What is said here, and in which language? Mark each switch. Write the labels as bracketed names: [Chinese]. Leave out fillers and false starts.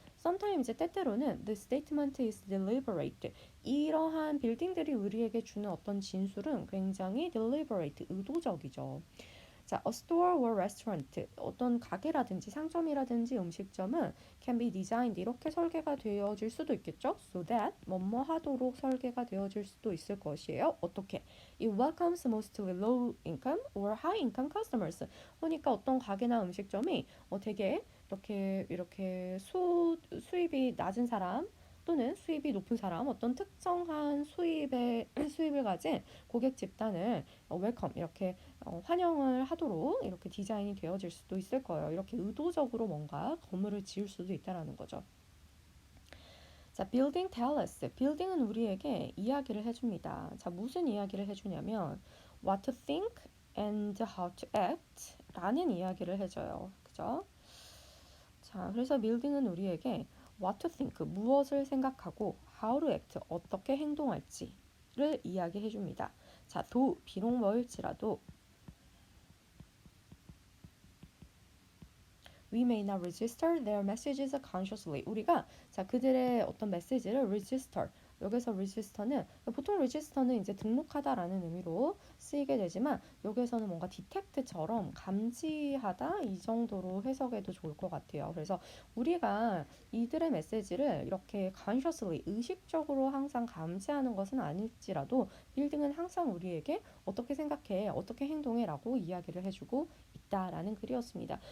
[Korean] Sometimes 때때로는 [English] the statement is deliberate [Korean] 이러한 빌딩들이 우리에게 주는 어떤 진술은 굉장히 deliberate 의도적이죠. 자, [English] a store or restaurant [Korean] 어떤 가게라든지 상점이라든지 음식점은 [English] can be designed [Korean] 이렇게 설계가 되어질 수도 있겠죠. [English] So that [Korean] 뭐뭐 하도록 설계가 되어질 수도 있을 것이에요. 어떻게? [English] It welcomes mostly low income or high income customers. [Korean] 그러니까 어떤 가게나 음식점이 되게 이렇게 수입이 낮은 사람 또는 수입이 높은 사람 어떤 특정한 수입을 가진 고객 집단을 웰컴 이렇게 환영을 하도록 이렇게 디자인이 되어질 수도 있을 거예요. 이렇게 의도적으로 뭔가 건물을 지을 수도 있다라는 거죠. [English] 자, building tell us. [Korean] building은 우리에게 이야기를 해줍니다. 자, 무슨 이야기를 해주냐면 [English] what to think and how to act [Korean] 라는 이야기를 해줘요. 그죠? 자, 그래서 building은 우리에게 [English] what to think, [Korean] 무엇을 생각하고 [English] how to act, [Korean] 어떻게 행동할지를 이야기해 줍니다. 자, 비록 뭐일지라도 [English] We may not register their messages consciously. [Korean] 우리가 자 그들의 어떤 메시지를 register 여기서 register는 보통 register는 이제 등록하다라는 의미로 쓰이게 되지만 여기서는 뭔가 detect처럼 감지하다 이 정도로 해석해도 좋을 것 같아요. 그래서 우리가 이들의 메시지를 이렇게 consciously 의식적으로 항상 감지하는 것은 아닐지라도 빌딩은 항상 우리에게 어떻게 생각해, 어떻게 행동해라고 이야기를 해주고 있다라는 글이었습니다.